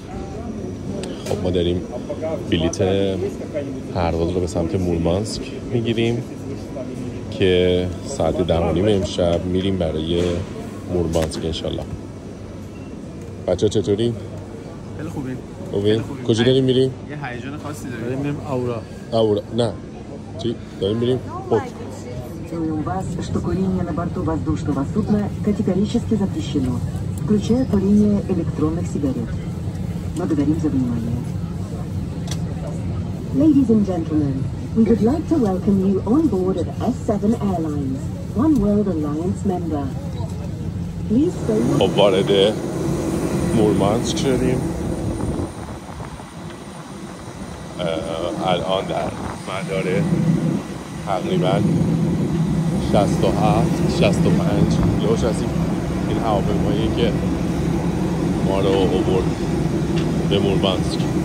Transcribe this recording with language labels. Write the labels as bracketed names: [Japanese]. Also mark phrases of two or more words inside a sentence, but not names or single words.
[Persian] خب ما داریم بلیت پرواز رو به سمت مورمانسک میگیریم که ساعت 10:30 امشب میریم برای مورمانسک انشالله. بچه چطوری؟ خیلی خوبیم. کجا داریم میریم؟ یه هیجان خاصی داریم میریم آورا. نه چی؟ داریم میریم؟ خب [Russian] У вас, что курение на борту воздушного судна категорически запрещено, включая курение электронных сигарет. Благодарим за внимание. [English] Ladies and gentlemen, we would like to welcome you on board of S7 Airlines, One World Alliance member. Please stay. [Persian] خب وارد مورمانسک شدیم. الان در مدار تقریبا 67-65 کیلومتر هستیم. این هواپیمایی که ما رو آورد به مورمانسک.